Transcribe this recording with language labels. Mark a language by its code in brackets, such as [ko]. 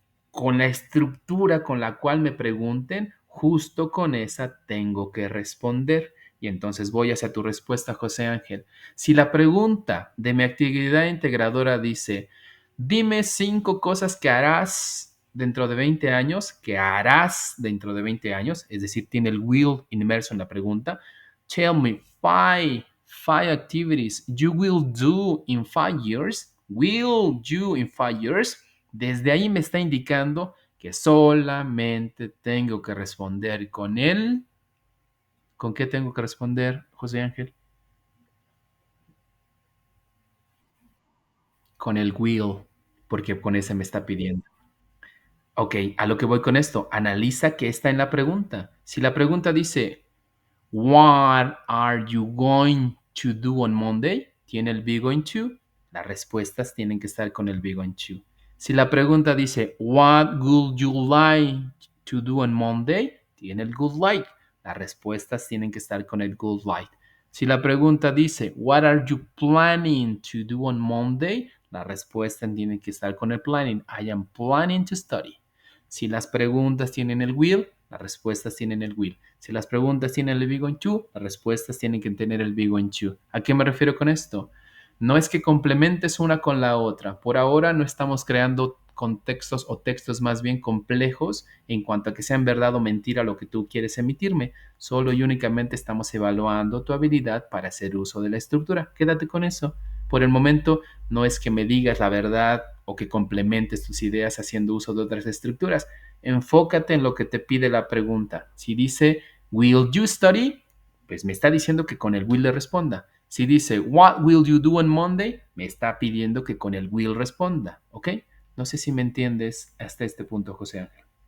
[es] Con la estructura con la cual me pregunten, justo con esa tengo que responder. Y entonces voy hacia tu respuesta, José Ángel. Si la pregunta de mi actividad integradora dice, dime 5 cosas que harás dentro de 20 años, que harás dentro de 20 años, es decir, tiene el will inmerso en la pregunta. [en] Tell me five activities you will do in 5 years. Will you in 5 years? [es] Desde ahí me está indicando que solamente tengo que responder con él. ¿Con qué tengo que responder, José Ángel? Con el will, porque con ese me está pidiendo. Ok, a lo que voy con esto, analiza qué está en la pregunta. Si la pregunta dice, [en] What are you going to do on Monday? [es] Tiene el be going to. Las respuestas tienen que estar con el be going to. Si la pregunta dice, [en] What would you like to do on Monday? [es] Tiene el good like. Las respuestas tienen que estar con el good like. Si la pregunta dice, [en] What are you planning to do on Monday? [es] La respuesta tiene que estar con el planning. [en] I am planning to study. [es] Si las preguntas tienen el will, las respuestas tienen el will. Si las preguntas tienen el be going to, las respuestas tienen que tener el be going to. ¿A qué me refiero con esto? No es que complementes una con la otra. Por ahora no estamos creando contextos o textos más bien complejos en cuanto a que sean verdad o mentira lo que tú quieres emitirme. Solo y únicamente estamos evaluando tu habilidad para hacer uso de la estructura. Quédate con eso. Por el momento no es que me digas la verdad o que complementes tus ideas haciendo uso de otras estructuras. Enfócate en lo que te pide la pregunta. Si dice, [en] will you study? [es] Pues me está diciendo que con el will le responda. Si dice, [en] what will you do on Monday? [es] Me está pidiendo que con el will responda. ¿Ok? No sé si me entiendes hasta este punto, José Ángel.